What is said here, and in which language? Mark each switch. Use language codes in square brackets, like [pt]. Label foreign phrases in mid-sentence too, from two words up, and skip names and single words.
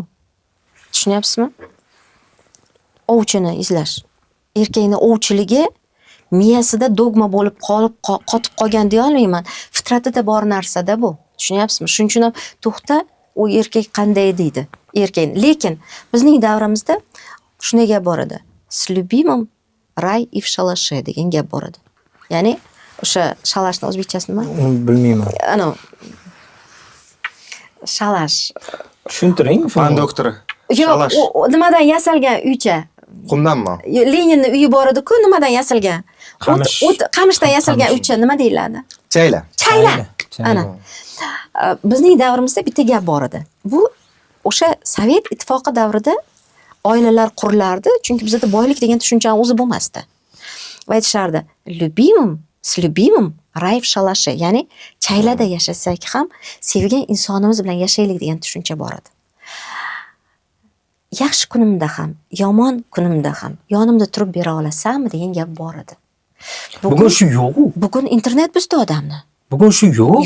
[uz] Tushunyapsizmi? Ovchini izlash. Erkakning ovchiligi miyasida dogma bo'lib qotib qolgan deya olmayman. Fitratida bor narsada bu. Tushunyapsizmi? Shuning uchun ham to'xta, u erkak qanday deydi. Erkak. Lekin bizning davrimizda shunday gap bor edi. [ru] С любимым рай и в шалаше [uz] degan gap bor edi. Ya'ni o'sha shalashni o'zbekchasi nima? Bilmayman. Ana shalash. Tushuntiring, Fan doktori. Yo'q, nimadan yasalgan uycha? Qumdanmi? Leninning uyi bor edi-ku, nimadan yasalgan? Qamishdan yasalgan uycha nima deyiladi? Chayla. Ana. Bizning davrimizda bitta gap bor edi. Bu o'sha Sovet ittifoqi davrida oilalar qurilardi, chunki bizda boylik degan tushunchaning o'zi bo'lmasdi. Va aytishardi, [ru] с любимым рай в шалаше, [uz] ya'ni chaylada yashasak ham sevgan insonimiz bilan yashaylik degan tushuncha bor edi. Yaxshi kunimda ham, yomon kunimda ham yonimda turib bera olasanmi degan gap bor edi. Bugun shu yo'q-ku. Bugun internet buzdi odamni. Bugun shu yo'q.